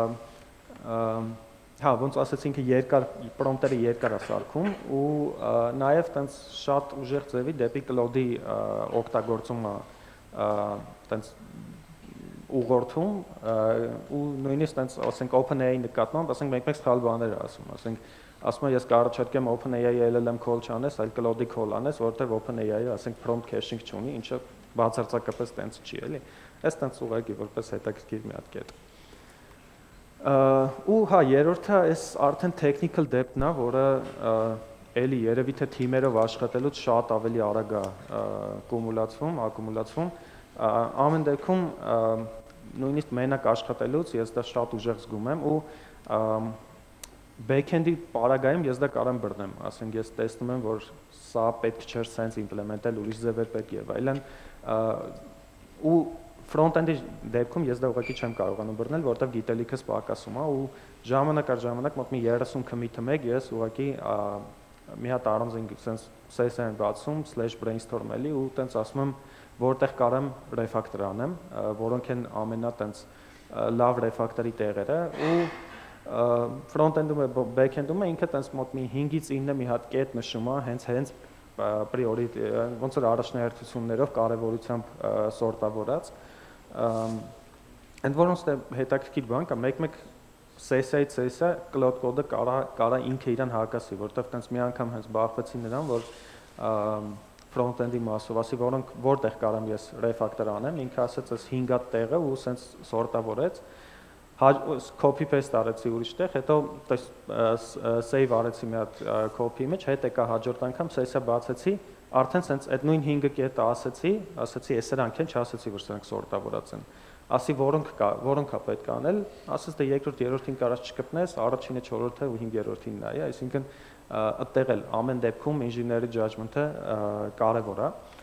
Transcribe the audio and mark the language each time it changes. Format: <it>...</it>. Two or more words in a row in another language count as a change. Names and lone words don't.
<hy>հա, ոնց ասեցի, ինքը երկար prompt-երը երկար է սարքում ու նաև տենց շատ ուժեղ ձևի դեպի cloud-ի օգտագործումը տենց ուղղորդում ու նույնիսկ տենց ասենք OpenAI-ի նկատմամբ, ասենք մեկ-մեկ սխալ բաներ ասում, ասում եմ ես կառաջարկեմ OpenAI-ի</hy> <en>LLM call</en> <hy>չանես, այլ cloud-ի call անես, որովհետև OpenAI-ը ասենք</hy> <en>prompt caching</en> <hy>չունի, ինչը բացարձակապես տենց չի, էլի։ Այս տենց ուղղակի որպես հետաքրքիր մի հատ կետ։ Ու հա, երրորդը այս արդեն</hy> <en>technical depth-ն</en> <hy>է, որը էլի երևի թե թիմերով աշխատելուց շատ ավելի արագ է ակումուլացվում, ամեն դեպքում նույնիսկ մենակ աշխատելուց ես դա շատ ուժեղ զգում եմ ու back-end-ի պարագայում ես դա կարամ բռնեմ, ասենք ես տեսնում եմ, որ սա պետք չէր</hy> <en>sense implement-էլ,</en> <hy>ուրիշ ձև էր պետք եւ այլն, ու front-end-ի դեպքում ես դա ուղղակի չեմ կարողանում բռնել, որովհետեւ գիտելիքս պակասում է ու ժամանակ առ ժամանակ մոտ մի 30 commit-ը մեկ ես ուղղակի մի հատ առանձին</hy> <en>sense session</en> <hy>բացում /brainstorm-ելի ու տենց ասում եմ որտեղ կարամ refactor անեմ, որոնք են ամենա տենց լավ refactor-ի տեղերը ու front-end-ում է back-end-ում է ինքը տենց մոտ մի 5-ից 9 մի հատ կետ նշում է հենց priority ոնց որ առաջնահերթություններով կարևորությամբ սորտավորած ընդ որոնց հետաքրքիր բան կա մեկ-մեկ session-ից</hy> <en>session cloud code-ը</en> <hy>կարա ինքը իրան հակասի, որովհետև տենց մի անգամ հենց բախվեցի նրան, որ front-end-ի մասով, ասի որտեղ կարամ ես refactor անեմ, ինքը ասեց այս 5 հատ տեղը ու սենց սորտավորեց,</hy> <en>copy paste</en> <hy>արեցի ուրիշ տեղ, հետո save արեցի մի հատ copy մեջ, հետ եկա հաջորդ անգամ session բացեցի, արդեն սենց այդ նույն 5 կետը ասեցի այս սրանք են, չասեցի, որ սրանք սորտավորած են, ասի որոնք է պետք է անել, ասեց դե երկրորդ, երրորդին կարաս չկպնես, առաջինը, չորրորդը ու 5-րդին նայ, այսինքն այդտեղ էլ ամեն դեպքում ինժեների judgment-ը կարևոր է։</hy>